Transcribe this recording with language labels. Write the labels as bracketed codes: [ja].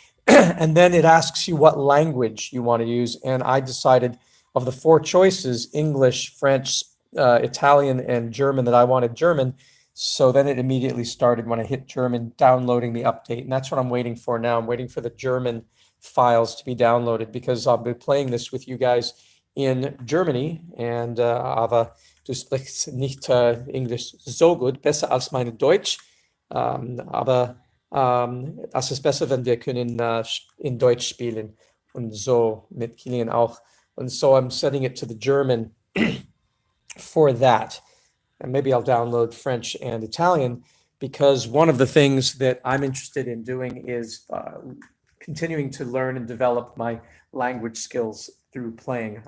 [en] And then it asks you what language you want to use. And I decided of the 4 choices, English, French, Italian, and German, that I wanted German. So then it immediately started when I hit German, downloading the update. And that's what I'm waiting for now. I'm waiting for the German files to be downloaded, because I'll be playing this with you guys in Germany. [de] And aber du sprichst nicht English so gut, besser als meine Deutsch. Aber das ist besser, wenn wir können in Deutsch spielen. Und so mit Kilian auch. [en] And so I'm setting it to the German for that. And maybe I'll download French and Italian, because one of the things that I'm interested in doing is continuing to learn and develop my language skills through playing.